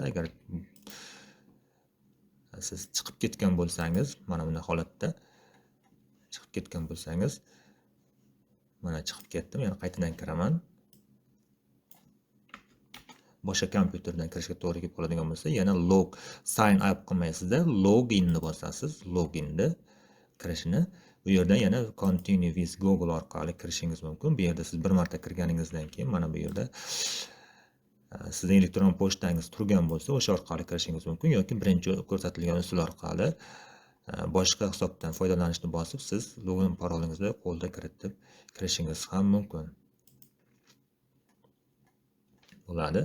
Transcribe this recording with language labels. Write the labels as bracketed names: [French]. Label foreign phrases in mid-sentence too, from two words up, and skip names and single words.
[Uzbek] Agar siz chiqib ketgan bo'lsangiz, mana bunday holatda chiqib ketgan bo'lsangiz, mana chiqib ketdim, yana qaytadan kiraman. Boshqa kompyuterdan kirishga to'g'ri kelib qoladigan bo'lsa, yana [English] sign up [Uzbek] qilmaysizda, loginni bosasiz. Loginni kirishini bu yerdan yana [English] continue with Google [Uzbek] orqali kirishingiz mumkin. Bu yerda siz bir marta kirganingizdan keyin mana bu yerda sizning elektron pochtangiz turgan bo'lsa, o'sha orqali kirishingiz mumkin yoki birinchi ko'rsatilgan usul orqali boshqa hisobdan foydalanishni bosib, siz login parolingizni qo'lda kiritib kirishingiz ham mumkin bo'ladi.